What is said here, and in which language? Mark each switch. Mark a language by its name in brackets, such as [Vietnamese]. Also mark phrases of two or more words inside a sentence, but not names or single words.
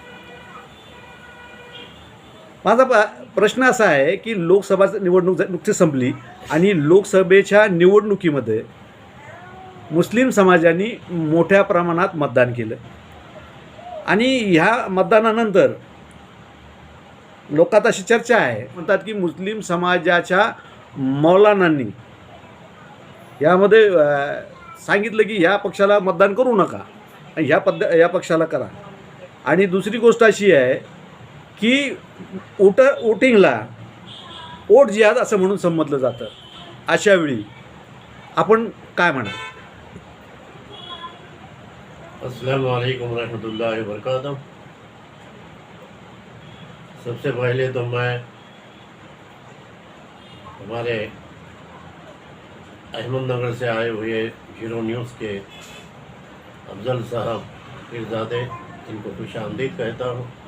[Marathi] माझा प्रश्न असा आहे की लोकसभा निवडणूक नुकतीच संपली आणि लोकसभेच्या निवडणुकीमध्ये मुस्लिम समाजाने मोठ्या प्रमाणात मतदान केलं आणि ह्या मतदानानंतर लोकात अशी चर्चा आहे, म्हणतात की मुस्लिम समाजाच्या मौलानांनी यामध्ये सांगितलं की ह्या पक्षाला मतदान करू नका आणि ह्या पक्षाला करा. आणि दुसरी गोष्ट अशी आहे की वोटिंगला वोट जिहाद असं म्हणून संबोधलं जातं. अशा वेळी आपण काय म्हणाल? [Arabic] السلام عليكم رحمة الله وبركاته. [Hindi] सबसे पहले तो मैं हमारे अहमदनगर से आए हुए हीरो न्यूज़ के अफजल साहब पीरजादे, इनको खुश आमदीद कहता हूँ.